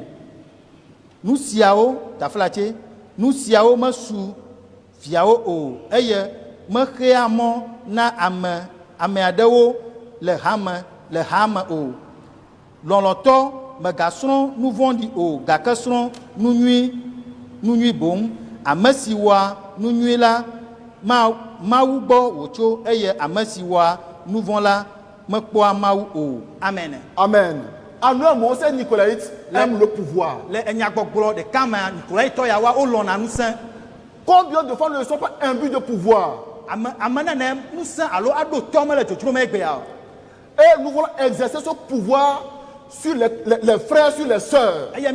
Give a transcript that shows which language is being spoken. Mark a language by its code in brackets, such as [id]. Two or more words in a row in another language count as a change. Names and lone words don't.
[ee] Nusiawo taflache nusiawo mesu fiawo o eye mexea mo na ame adewo le hame o. Lɔlɔtɔ megasrɔ̃ nu vɔ̃ɖi o gake srɔ̃ nu nyui boŋ. Ame si wɔa nu nyui la Mawu gbɔ wòtso eye ame si wɔa nu vɔ̃ la mekpɔa Mawu o. Amen. Amen. [fr] En un mot, ces Nicolaïtes aiment le pouvoir. Combien de fois ne sont pas imbus de pouvoir? Et nous voulons exercer ce pouvoir sur les frères, sur les sœurs.